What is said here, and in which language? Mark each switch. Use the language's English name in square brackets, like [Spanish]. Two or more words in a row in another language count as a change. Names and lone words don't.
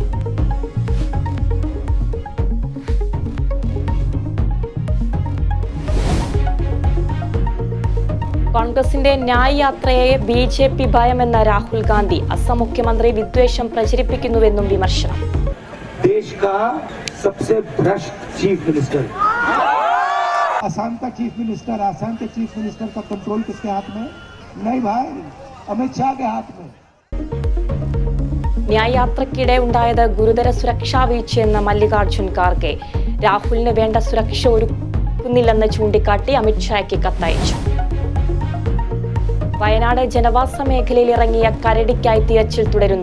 [Malayalam] കോൺഗ്രസിന്റെ ന്യായ് യാത്രയെ ബി.ജെ.പി. ഭയമെന്ന രാഹുൽ ഗാന്ധി. അസം മുഖ്യമന്ത്രി വിദ്വേഷം പ്രചരിപ്പിക്കുന്നുവെന്നും വിമർശനം. [Hindi] आसाम का [English] chief minister, [Hindi] आसाम के [English] chief minister [Hindi] का कंट्रोल किसके हाथ में? नहीं भाई, अमित शाह के हाथ में. [Malayalam] ന്യായ് യാത്രയ്ക്കിടെ ഉണ്ടായത് ഗുരുതര സുരക്ഷാ വീഴ്ചയെന്ന് മല്ലികാർജ്ജുൻ ഖാർഗെ. രാഹുലിന് വേണ്ട സുരക്ഷ ഒരുക്കുന്നില്ലെന്ന് ചൂണ്ടിക്കാട്ടി അമിത്ഷായ്ക്ക് കത്തയച്ചു. വയനാട് ജനവാസ മേഖലയിൽ ഇറങ്ങിയ കരടിക്കായി തിരച്ചിൽ തുടരുന്നു.